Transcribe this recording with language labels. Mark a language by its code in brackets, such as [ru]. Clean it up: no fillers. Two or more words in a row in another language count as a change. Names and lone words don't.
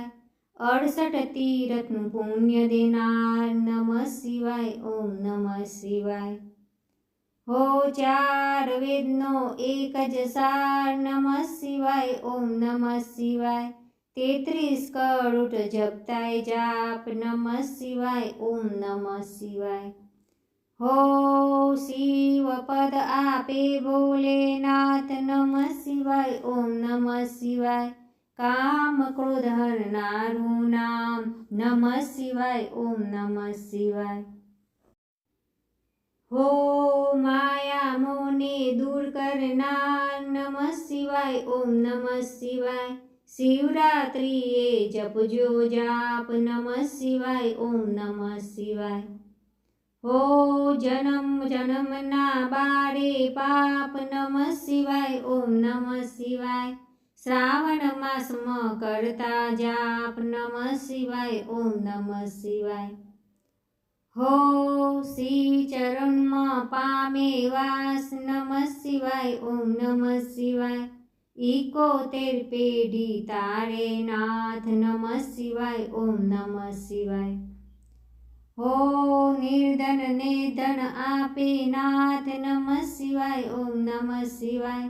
[gu] 68 તીરથનું પુણ્ય દેનાર [sa] नमः शिवाय ओम नमः शिवाय. [gu] હો ચાર વેદનો એક જ સાર [sa] नमः शिवाय ओम नमः शिवाय. [gu] 33 કરોડ જપતાય જાપ [sa] नमः शिवाय ओम नमः शिवाय. [gu] હો શિવ પદ આપે ભોલેનાથ [sa] नमः शिवाय ओम नमः शिवाय। [gu] કામ ક્રોધ હરનારું નામ [sa] नमः शिवाय ओम नमः शिवाय। [gu] હો માયા મોહને દૂર કરનાર [sa] नमः शिवाय ओम नमः शिवाय। [gu] શિવરાત્રિ એ જપજો જાપ [sa] नमः शिवाय ओम नमः शिवाय। [gu] હો જન્મ જન્મ ના બાળે પાપ [sa] नमः शिवाय ओम नमः शिवाय। [gu] શ્રાવણ માસમાં કરતા જાપ [sa] नमः शिवाय ओम नमः शिवाय। [gu] હો શ્રી ચરણમાં પામે વાસ [sa] नमः शिवाय ओम नमः शिवाय। [gu] 71 પેઢી તારે નાથ [sa] नमः शिवाय ओम नमः शिवाय। [gu] હો નિર્ધનને ધન આપે નાથ [sa] नमः शिवाय ओम नमः शिवाय।